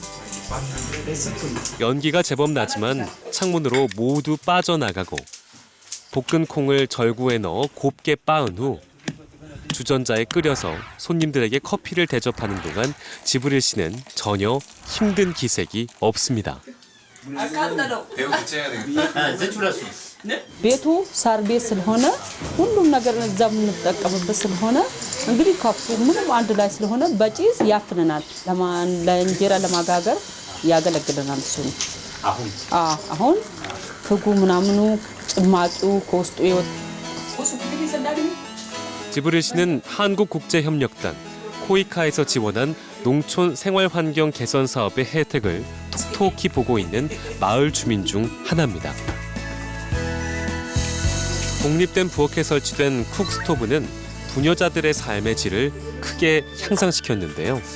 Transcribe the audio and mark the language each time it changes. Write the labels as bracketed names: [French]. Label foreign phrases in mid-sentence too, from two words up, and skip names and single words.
[Korean] 연기가 제법 나지만 창문으로 모두 빠져나가고 볶은 콩을 절구에 넣어 곱게 빻은 후 주전자에 끓여서 손님들에게 커피를 대접하는 동안 지브릴 씨는 전혀 힘든 기색이 없습니다. [Amharic] ቤቱ ሳር ቤት ስለሆነ ሁሉም ነገር እዛ የምንጠቀምበት ስለሆነ እንግዲህ ከፉ ምንም አንድ ላይ ስለሆነ በጭስ ያፍነናል። ለእንጀራ ለማጋገር ያገለግለናል። እሱ ነው አሁን ፍጉ ምናምኑ ጭማቂው ከውስጡ ይወጣ። [Korean] 지브릴 씨는 한국국제협력단 코이카에서 지원한 농촌 생활환경 개선 사업의 혜택을 톡톡히 보고 있는 마을 주민 중 하나입니다. 독립된 부엌에 설치된 쿡스토브는 부녀자들의 삶의 질을 크게 향상시켰는데요.